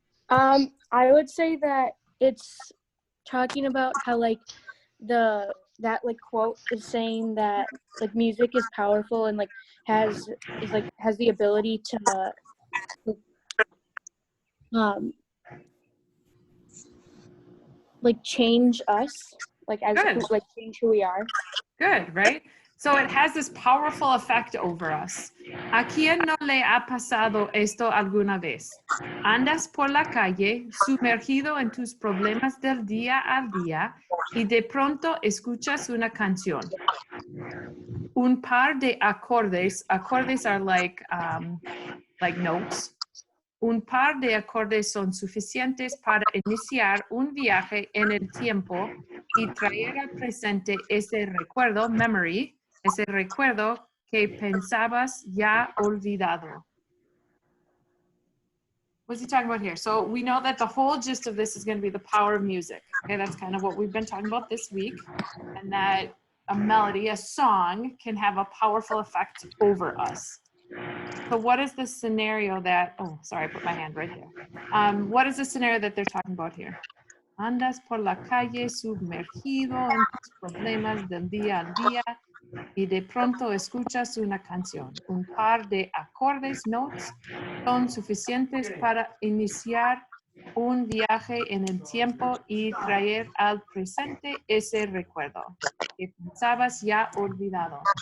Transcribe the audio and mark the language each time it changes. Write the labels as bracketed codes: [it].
[en] I would say that it's talking about how like that like quote is saying that like music is powerful and like has the ability to like change us, like as Good. like change who we are. Good, right? So it has this powerful effect over us. [es] ¿A quién no le ha pasado esto alguna vez? Andas por la calle sumergido en tus problemas del día a día y de pronto escuchas una canción. Un par de acordes [en] are like notes. [es] Un par de acordes son suficientes para iniciar un viaje en el tiempo y traer al presente ese recuerdo, memory, ese recuerdo que pensabas ya olvidado. [en] What's he talking about here? So we know that the whole gist of this is going to be the power of music. Okay, that's kind of what we've been talking about this week. And that a melody, a song, can have a powerful effect over us. So what is the scenario that, oh, sorry, I put my hand right there. What is the scenario that they're talking about here? [es] Andas por la calle sumergido en tus problemas del día al día y de pronto escuchas una canción. Un par de acordes, notes, son suficientes para iniciar un viaje en el tiempo y traer al presente ese recuerdo que pensabas ya olvidado.